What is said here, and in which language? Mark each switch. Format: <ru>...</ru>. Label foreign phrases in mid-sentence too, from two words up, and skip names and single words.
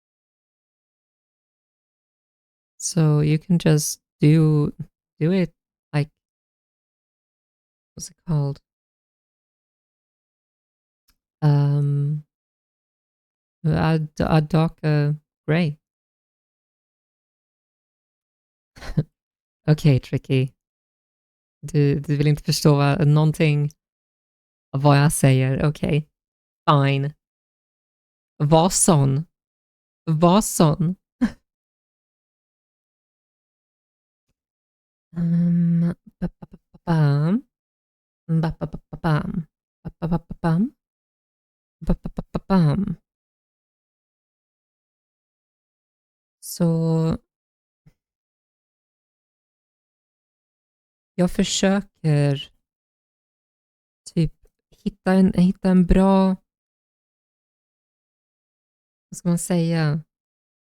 <en>So you can just do it like what's it called? Um, a darker gray.</en> <sv>Okej, tricky. Du vill inte förstå någonting av vad jag säger. Okej, fine. Var sån. Var sån. Ba-ba-ba-ba-bam. Ba-ba-ba-ba-bam. Ba-ba-ba-ba-bam. Ba-ba-ba-ba-bam. Så jag försöker typ hitta en bra, vad ska man säga?</sv>